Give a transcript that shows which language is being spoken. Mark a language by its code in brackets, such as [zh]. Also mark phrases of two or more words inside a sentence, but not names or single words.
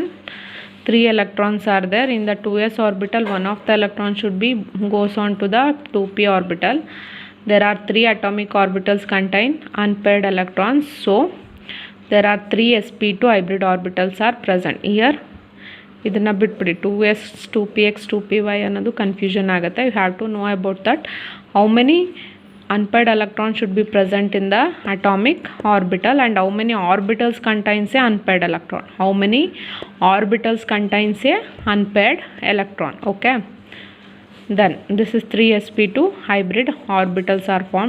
[en] 3 electrons are there in the 2s orbital. One of the electrons should be goes on to the 2p orbital. There are 3 atomic orbitals contain unpaired electrons. So there are 3 sp2 hybrid orbitals are present here. [kn] ಇದನ್ನು ಬಿಟ್ಬಿಡಿ 2s 2px 2py ಅನ್ನೋದು ಕನ್ಫ್ಯೂಷನ್ ಆಗುತ್ತೆ. [en] You have to know about that. How many unpaired electrons should be present in the atomic orbital and how many orbitals contains a unpaired electron. How many orbitals contains a unpaired electron. Okay, then this is 3 sp2 hybrid orbitals are formed.